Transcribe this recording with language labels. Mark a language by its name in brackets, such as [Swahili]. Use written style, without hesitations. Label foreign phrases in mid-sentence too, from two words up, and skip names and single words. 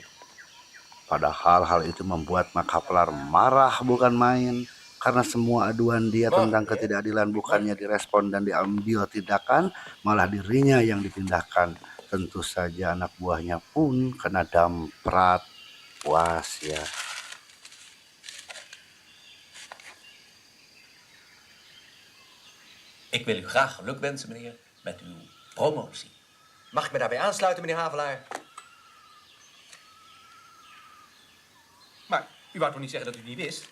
[Indonesian] Padahal hal itu membuat Mak Haplar marah bukan main, karena semua aduan dia tentang ketidakadilan bukannya direspon dan diambil tindakan, malah dirinya yang dipindahkan. Tentu saja anak buahnya pun kena damprat. Puas ya. [Dutch] Ik wil u graag geluk wensen, meneer, met uw promotie. Mag ik me daarbij aansluiten, meneer Havelaar? Maar u wou toch niet zeggen dat u het niet wist?